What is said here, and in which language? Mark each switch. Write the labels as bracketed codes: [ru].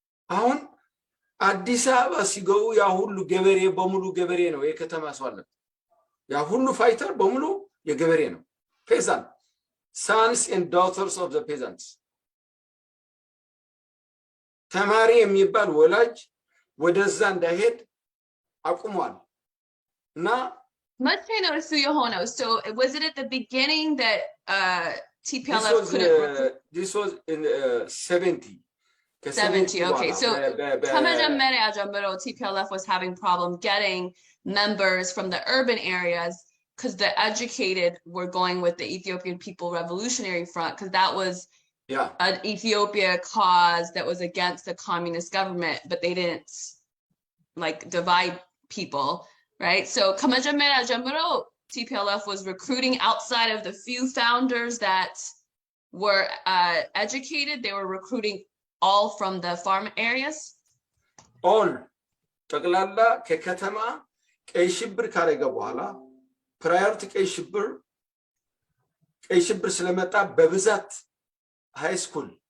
[am] አሁን አዲስ አበባ ሲገቡ ያ ሁሉ ገበሬ በሙሉ ገበሬ ነው የከተማ ሰው አለ ያ ሁሉ ፋይተር በሙሉ የገበሬ ነው [en] peasant sons and daughters of the peasants [am] ተማሪ የሚባል ወላጅ ወደዛ እንዳይሄድ አቁሟል እና [en] must say no to Yohono so was it at the beginning that TPLF couldn't this was in 70 okay so [am] ከመጀመሪያ ጀምሮ [en] TPLF was having problem getting members from the urban areas because the educated were going with the Ethiopian People Revolutionary Front because that was an Ethiopia cause that was against the communist government but they didn't like divide people right so [am] ከመጀመሪያ ጀምሮ [en] TPLF was recruiting outside of the few founders that were educated they were recruiting all from the farm areas [am] all ጠቅላላ ከከተማ ቀይ ሽብር ካረገ በኋላ [en] prior to [am] ቀይ ሽብር ስለመጣ በብዛት [en] high school